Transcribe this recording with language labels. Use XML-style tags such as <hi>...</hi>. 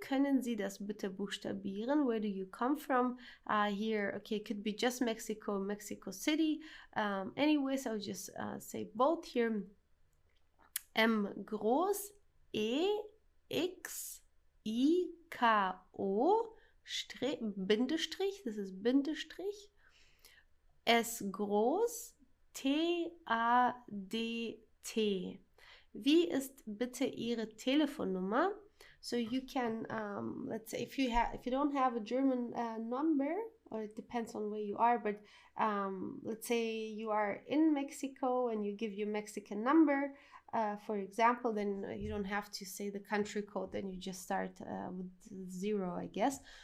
<de>Können Sie das bitte buchstabieren?</de> <en>Where do you come from? Here, okay, it could be just Mexico, Mexico City. Anyways, I'll just say both here.</en> <de>M groß, E-X-I-K-O, Bindestrich, das ist Bindestrich. S groß, T-A-D-T. Wie ist bitte Ihre Telefonnummer?</de> <en>So you can, let's say, if you don't have a German number, or it depends on where you are, but let's say you are in Mexico and you give your Mexican number, for example, then you don't have to say the country code, then you just start with 0, I guess.</en>